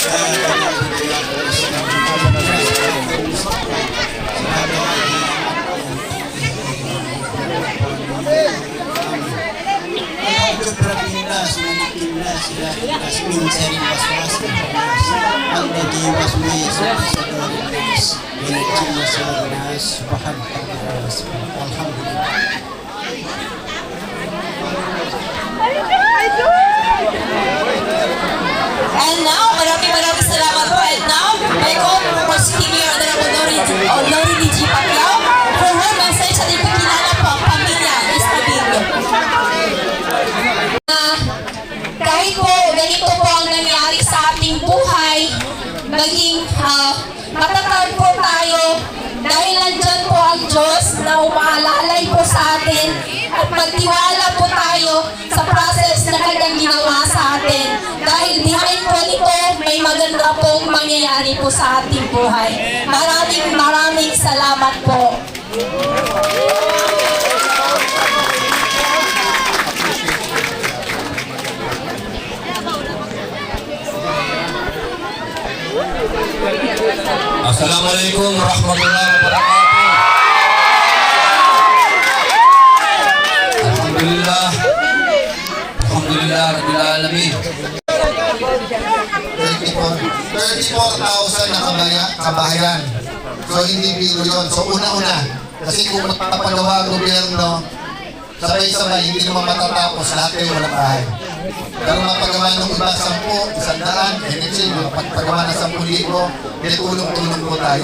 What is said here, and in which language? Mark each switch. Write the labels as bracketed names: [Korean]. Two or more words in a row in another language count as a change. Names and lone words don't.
[Arabic] الدين الناس ملك الناس إله الناس من شر الوسواس الخناس الذي يوسوس في صدور الناس من الجنة والناس سبحانك الحمد لله. [English] And now, [Filipino] maraming salamat po. [English] And now, I call for Senior Honorable Lori G. Pacquiao for her message [Filipino] at ipakilala po ang pamilya Estabillo. Kahit po ganito po ang nangyari sa ating buhay, maging matatag po tayo dahil nandyan po ang Diyos na umaalalay po sa atin at magtiwala po tayo sa process na kanyang ginawa sa atin. Dahil behind po nito, may maganda pong mangyayari po sa ating buhay. Maraming salamat po. [Arabic] السلام عليكم ورحمة الله وبركاته. الحمد لله رب العالمين. [Filipino] 34,000 na kabahayan. So hindi biro yun. So una-una, kasi kung magpapagawa ang gobyerno, sabay-sabay, hindi naman matatapos lahat kayo walang bahay. Pero mapagawa ng iba 10, 100, NHA, mapagpagawa ng 10,000, may tulong-tulong po tayo.